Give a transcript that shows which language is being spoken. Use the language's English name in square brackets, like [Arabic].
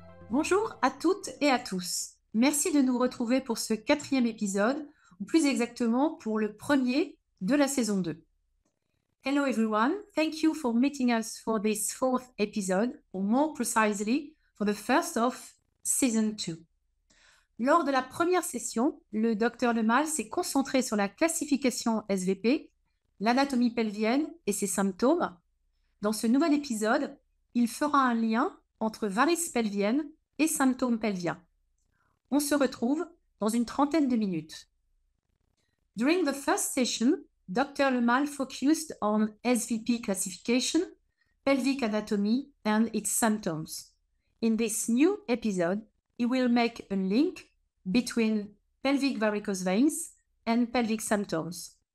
[French] Bonjour à toutes et à tous. Merci de nous retrouver pour ce 4e épisode, ou plus exactement pour le premier de la saison 2. [English] Hello everyone, thank you for meeting us for this 4th episode, or more precisely, for the first of season 2. [French] Lors de la première session, le Dr Lemal s'est concentré sur la classification SVP, l'anatomie pelvienne et ses symptômes. Dans ce nouvel épisode, il fera un lien entre varices pelviennes et symptômes pelviens. On se retrouve dans une trentaine de minutes. [English] During the first session, Dr. Lemal focused on SVP classification, pelvic anatomy, and its symptoms. In this new episode, he will make a link between pelvic varicose veins and pelvic symptoms.